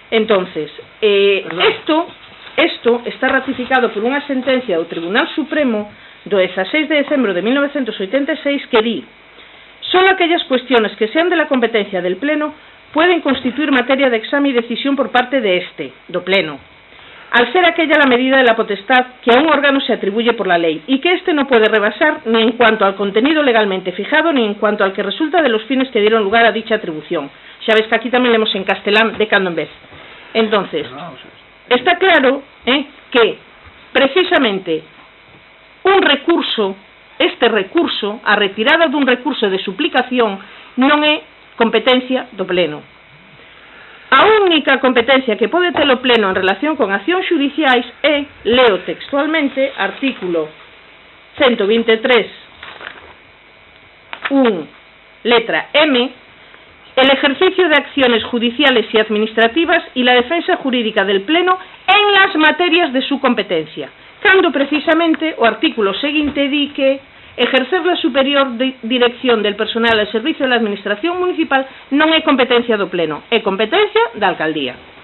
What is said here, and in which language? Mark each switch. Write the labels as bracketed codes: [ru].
[gl] Entonces, esto está ratificado por unha sentencia do Tribunal Supremo do 16 de decembro de 1986 que di: [es] solo aquellas cuestiones que sean de la competencia del Pleno pueden constituir materia de examen y decisión por parte de do Pleno, al ser aquella la medida de la potestad que a un órgano se atribuye por la ley, y que éste no puede rebasar ni en cuanto al contenido legalmente fijado, ni en cuanto al que resulta de los fines que dieron lugar a dicha atribución. [gl] Xa ves que aquí tamén leemos en castelán de cando en vez. Entonces, está claro que, precisamente, un recurso, a retirada dun recurso de suplicación, non é competencia do Pleno. A única competencia que pode ter o Pleno en relación con accións xudiciais é, leo textualmente, artículo 123, letra M, [es] el ejercicio de acciones judiciales y administrativas y la defensa jurídica del Pleno en las materias de su competencia, [gl] cando precisamente o artículo seguinte di que [es] ejercer la superior dirección del personal al servicio [gl] da Administración Municipal non é competencia do Pleno, é competencia da Alcaldía.